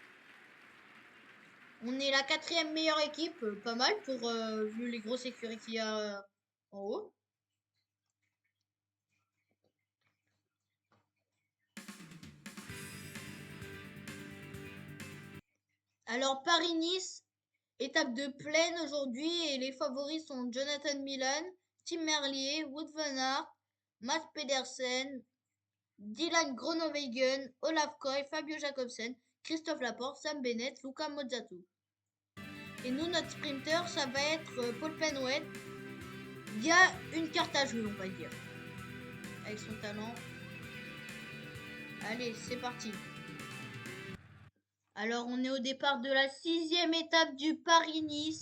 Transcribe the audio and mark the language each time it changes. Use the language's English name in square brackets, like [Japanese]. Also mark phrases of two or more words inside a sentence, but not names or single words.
[French] On est la quatrième meilleure équipe, pas mal, pour vu les grosses écuries qu'il y a en haut. Alors, Paris-Nice, étape de plaine aujourd'hui, et les favoris sont Jonathan Milan, Tim Merlier, Wout van Aert, Mats Pedersen, Dylan Groenewegen, Olaf Koy, Fabio Jacobsen, Christophe Laporte, Sam Bennett, Luca Mozzato. Et nous, notre sprinter, ça va être Paul Penwet. Il y a une carte à jouer, on va dire. Avec son talent. Allez, c'est parti. Alors, on est au départ de la 6e étape du Paris-Nice.